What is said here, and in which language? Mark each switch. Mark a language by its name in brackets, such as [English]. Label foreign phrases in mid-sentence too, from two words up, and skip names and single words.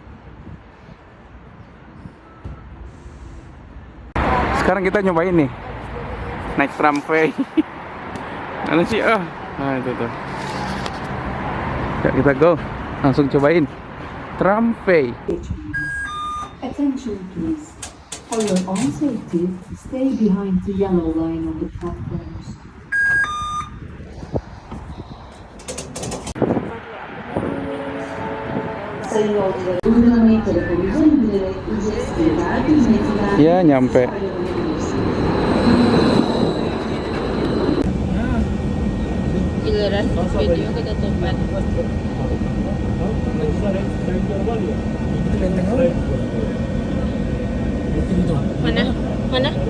[Indonesian] Sekarang kita nyobain nih naik tramway. Mana sih? Nah itu tuh. Ya kita go, langsung cobain tramway. [English] Attention please. For your own safety, stay behind the yellow line on the platforms. [Turkish] Sayın yolcular, uygulamayı telefonunuza indirerek ücretsiz bir vergi hizmetinden [Indonesian] Ya nyampe. Giliran video ketutupan. Mana? Mana?